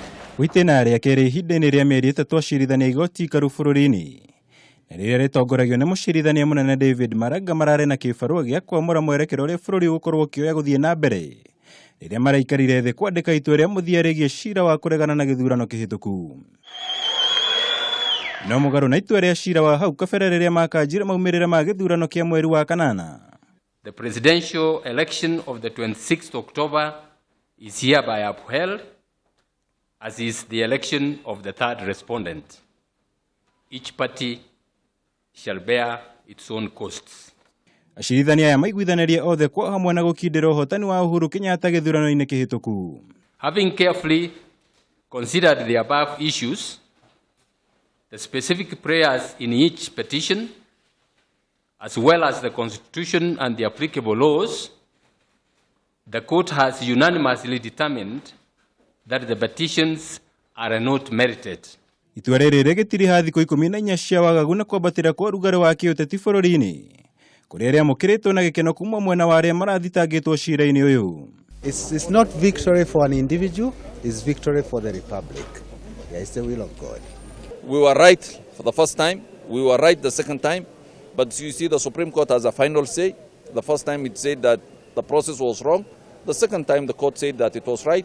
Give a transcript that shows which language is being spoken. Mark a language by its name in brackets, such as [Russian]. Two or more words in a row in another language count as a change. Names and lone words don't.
[Kikuyu] Witena rĩa kerĩ ihinda-inĩ rĩa mĩeri ĩtatũ acirithania igoti ikaru bũrũri-inĩ na rĩrĩa rĩtongoragio nĩ mũcirithania mũnene David Maraga mararĩ na kĩbarũa gĩa kwamũra mwerekero ũrĩa bũrũri ũgũkorwo ũkĩoya gũthiĩ na mbere rĩrĩa maraikarire thĩ kwandĩka itua rĩa mũthia rĩgiĩ cira wa kũregana na gĩthurano kĩhĩtũku. No mũgarũ na itua rĩa cira wa hau kabere rĩrĩa makanjire maumĩrĩra ma gĩthurano kĩa mweri wa kanana. [English] The presidential election of the 26th October is hereby upheld, as is the election of the third respondent. Each party shall bear its own costs. [Kikuyu] Acirithania aya maiguithanirie othe kwa hamwe na gũkindĩra ũhotani wa Uhuru Kenyatta gĩthurano-inĩ kĩhĩtũku. [English] Having carefully considered the above issues, the specific prayers in each petition, as well as the Constitution and the applicable laws, the court has unanimously determined that the petitions are not merited. [Kikuyu] Itua rĩrĩ rĩgĩtiriha thikũ 14 cia wagagu na kwambatĩra kwa ũrugarĩ wa kĩũteti bũrũri-inĩ kũrĩa rĩamũkĩrĩtwo na gĩkeno kuma mwena wa arĩa marathitangĩtwo cira-inĩ ũyũ. [English] It's not victory for an individual, it's victory for the republic. Yeah, it's the will of God. We were right for the first time, we were right the second time, but you see the Supreme Court has a final say. The first time it said that the process was wrong. The second time the court said that it was right.